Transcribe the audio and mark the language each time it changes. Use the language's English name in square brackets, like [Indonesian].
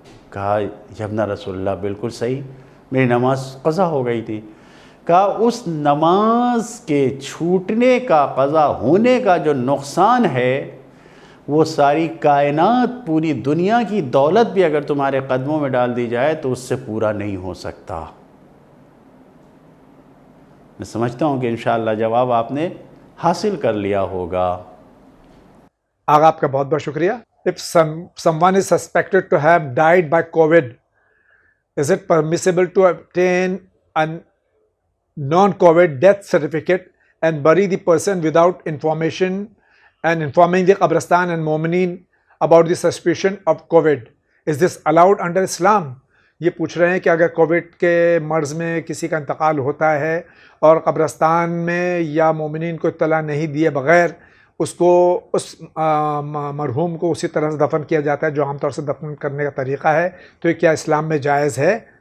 [Urdu] کہا یا ابن رسول اللہ بالکل صحیح، میری نماز قضا ہو گئی تھی۔ کہا اس نماز کے چھوٹنے کا، قضا ہونے کا جو نقصان ہے، وہ ساری کائنات، پوری دنیا کی دولت بھی اگر تمہارے قدموں میں ڈال دی جائے تو اس سے پورا نہیں ہو سکتا۔ میں سمجھتا ہوں کہ انشاءاللہ جواب آپ نے حاصل کر لیا ہوگا۔ آغا آپ کا بہت بہت شکریہ۔ [English] If someone is suspected to have died by COVID, is it permissible to obtain a non-COVID death certificate and bury the person without information and informing the Qabristan and Mu'mineen about the suspicion of COVID? Is this allowed under Islam? [Urdu] یہ پوچھ رہے ہیں کہ اگر Covid کے مرض میں کسی کا انتقال ہوتا ہے اور قبرستان میں یا مومنین کو اطلاع نہیں دیے بغیر اس کو، اس مرحوم کو اسی طرح سے دفن کیا جاتا ہے جو عام طور سے دفن کرنے کا طریقہ ہے، تو یہ کیا اسلام میں جائز ہے؟